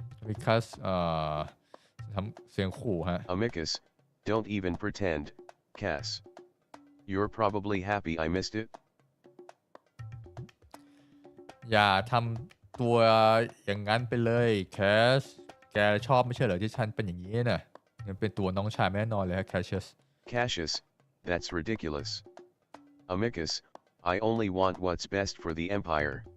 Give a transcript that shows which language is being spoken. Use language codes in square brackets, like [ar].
[en] because [th] ทำเสียงขู่ฮะ [en] Amicus, don't even pretend, Cass. You're probably happy I missed it. [th] อย่าทำตัวอย่างนั้นไปเลยแคสแกชอบไม่ใช่เหรอที่ฉันเป็นอย่างนี้น่ะมันเป็นตัวน้องชายแน่นอนเลยฮะแคชเชส [en] Cassius, that's ridiculous. Amicus, I only want what's best for the empire.